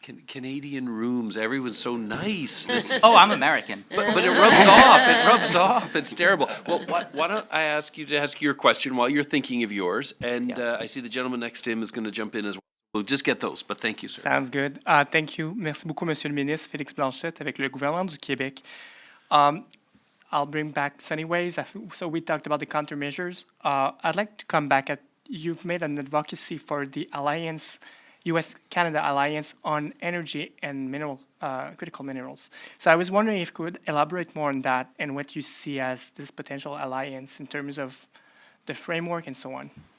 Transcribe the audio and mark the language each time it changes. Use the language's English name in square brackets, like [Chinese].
[English] Canadian rooms, everyone's so nice. Oh, I'm American. But it rubs off. It rubs off. It's terrible. Well, why don't I ask you to ask your question while you're thinking of yours? And I see the gentleman next to him is going to jump in as well. We'll just get those, but thank you, sir. Sounds good. Thank you. [French] Merci beaucoup, Monsieur le Ministre. Félix Blanchette avec le gouvernement du Québec. [English] I'll bring back sunny ways. So we talked about the countermeasures. I'd like to come back at, you've made an advocacy for the alliance, U.S.-Canada alliance on energy and critical minerals. So I was wondering if you could elaborate more on that and what you see as this potential alliance in terms of the framework and so on.